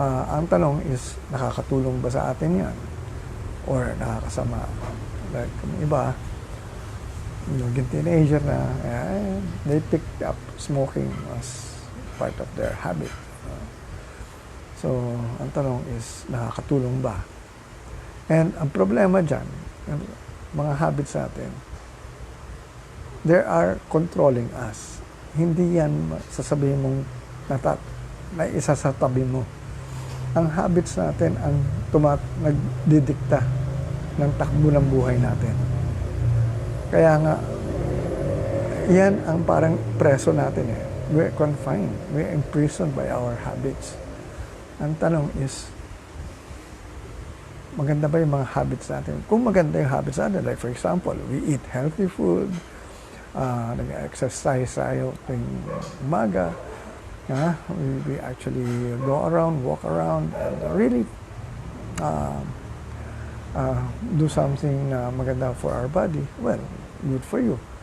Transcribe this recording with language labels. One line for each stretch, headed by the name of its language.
Filipino: Ang tanong is, nakakatulong ba sa atin yan? Or nakakasama?
English: Like,
Filipino: iba, yung teenager na,
English: they picked up smoking as part of their habit.
Filipino: So, ang tanong is, nakakatulong ba? And ang problema dyan, mga habits natin,
English: they are controlling us.
Filipino: Hindi yan sasabihin mong na isa sa tabi mo. Ang habits natin ang nagdidikta ng takbo ng buhay natin. Kaya nga, yan ang parang preso natin.
English: We're confined. We're imprisoned by our habits.
Filipino: Ang tanong is, maganda ba yung mga habits natin? Kung maganda yung habits natin,
English: like for example, we eat healthy food,
Filipino: nag-exercise tayo tuwing umaga,
English: we actually go around, walk around, and really do something
Filipino: na maganda
English: for our body, well, good for you.